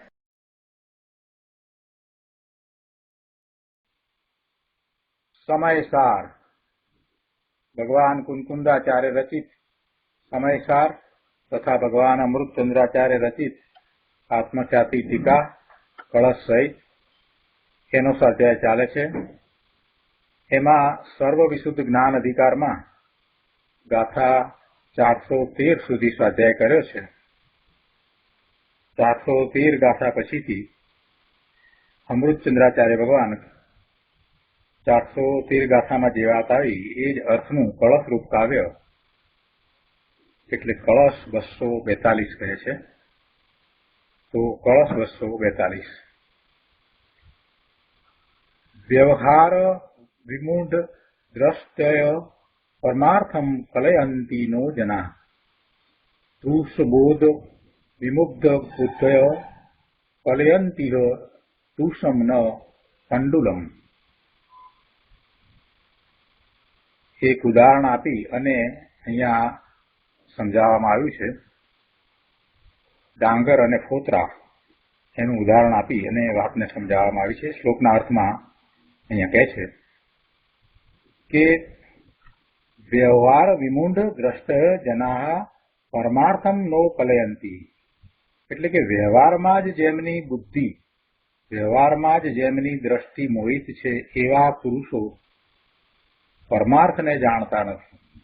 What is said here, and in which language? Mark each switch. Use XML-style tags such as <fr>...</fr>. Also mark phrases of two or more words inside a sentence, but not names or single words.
<gu>समयसार भगवान कुंकुंदाचार्य रचित समयसार तथा भगवान अमृतचंद्राचार्य रचित आत्मख्याति टीका कलश सहित એનો સ્વાધ્યાય ચાલે છે। એમાં સર્વ વિશુદ્ધ જ્ઞાન અધિકારમાં ગાથા 413 સુધી સ્વાધ્યાય કર્યો છે। 413 ગાથા પછીથી અમૃતચંદ્રાચાર્ય ભગવાન 413 ગાથામાં જે વાત આવી એ જ અર્થનું કળશ રૂપ કાવ્ય એટલે કળશ 242 કહે છે। તો કળશ</gu> <sa>242 व्यवहार विमूढ़ द्रष्टय परमार्थम कलयन्ति नो जना तूषबोध विमुग्ध बुद्धय कलयन्ति तूषम न कंडुलम।</sa> <gu>એક ઉદાહરણ આપી અને અહીંયા સમજાવવામાં આવ્યું છે। ડાંગર અને ફોતરા એનું ઉદાહરણ આપી અને વાતને સમજાવવામાં આવી છે। શ્લોકના અર્થમાં અહીંયા કહે છે કે</gu> <sa>વ્યવહાર વિમૂઢ દ્રષ્ટ જના પરમાર્થમ નો કલયંતી</sa> <gu>એટલે કે વ્યવહારમાં જ જેમની બુદ્ધિ વ્યવહારમાં જ જેમની દ્રષ્ટિ મોહિત છે એવા પુરુષો પરમાર્થને જાણતા નથી।</gu>